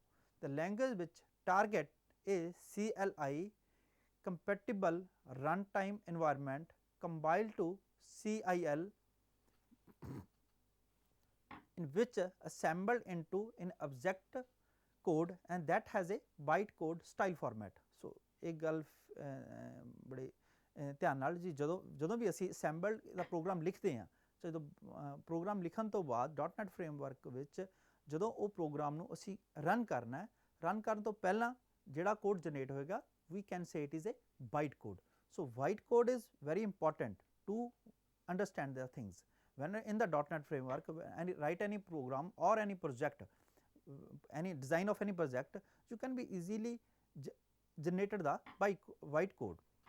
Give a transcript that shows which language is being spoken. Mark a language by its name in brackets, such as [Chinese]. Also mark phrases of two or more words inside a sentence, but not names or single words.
[English] The language which target a CLI compatible runtime environment compiled to CIL in which assembled into an object code and that has a bytecode style format. So, [Punjabi] ਇੱਕ ਗੱਲ ਬੜੇ ਧਿਆਨ ਨਾਲ ਜੀ ਜਦੋਂ ਵੀ ਅਸੀਂ assembled ਦਾ ਪ੍ਰੋਗਰਾਮ ਲਿਖਦੇ ਹਾਂ, ਜਦੋਂ ਪ੍ਰੋਗਰਾਮ ਲਿਖਣ ਤੋਂ ਬਾਅਦ .NET ਫਰੇਮਵਰਕ ਵਿੱਚ ਜਦੋਂ ਉਹ ਪ੍ਰੋਗਰਾਮ ਨੂੰ ਅਸੀਂ ਰਨ ਕਰਨਾ ਹੈ, ਰਨ ਕਰਨ ਤੋਂ ਪਹਿਲਾਂ ਜਿਹੜਾ [English] code generate [Punjabi] ਹੋਏਗਾ [English] we can say it is a bytecode. So, bytecode is very important to understand the things. When in the .NET framework and write any program or any project, any design of any project, you can be easily generated the bytecode.